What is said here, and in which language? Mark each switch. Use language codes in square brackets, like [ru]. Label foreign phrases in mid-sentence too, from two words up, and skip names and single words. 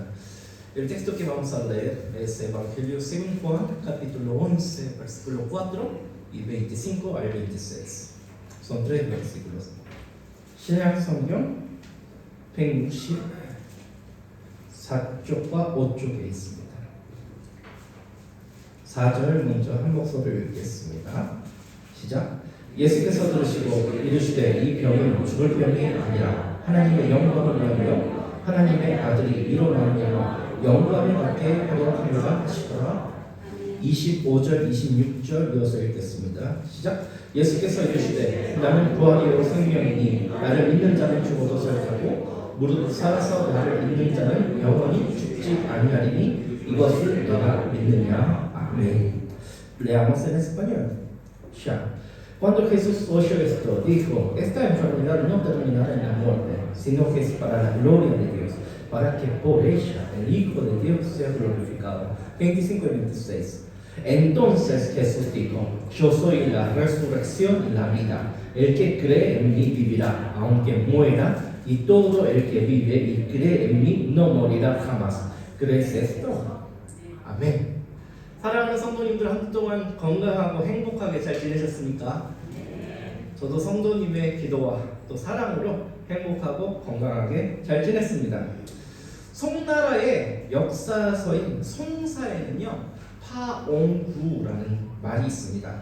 [es] El texto que vamos a leer es Evangelio según Juan, capítulo 11, versículo 4 y 25 al 26. Son tres versículos. [ko] 신약 성경 164쪽과 5쪽에 있습니다. 4절 먼저 한 목소리를 읽겠습니다. 시작. 예수께서 들으시고 이르시되 이 병은 죽을 병이 아니라 하나님의 영광을 위하여 하나님의 아들이 이로 말미암아 영광을 받게 하려 함이라 하시더라. 25절 26절 이어서 읽겠습니다. 시작. 예수께서 이르시되 나는 부활이요 생명이니 나를 믿는 자는 죽어도 살고 무릇 살아서 나를 믿는 자는 영원히 죽지 아니하리니 이것을 내가 믿느냐. [es] Amén. Leamos en español. Ya. Cuando Jesús oyó esto, dijo, esta enfermedad no terminará en la muerte, sino que es para la gloria de Dios, para que por ella el Hijo de Dios sea glorificado. 25 y 26. Entonces Jesús dijo, yo soy la resurrección y la vida. El que cree en mí vivirá, aunque muera, y todo el que vive y cree en mí no morirá jamás. ¿Crees esto? [ko] 아멘. 사랑하는 성도님들 한 주 동안 건강하고 행복하게 잘 지내셨습니까? 저도 성도님의 기도와 또 사랑으로 행복하고 건강하게 잘 지냈습니다. 송나라의 역사서인 송사에는요 파옹구라는 말이 있습니다.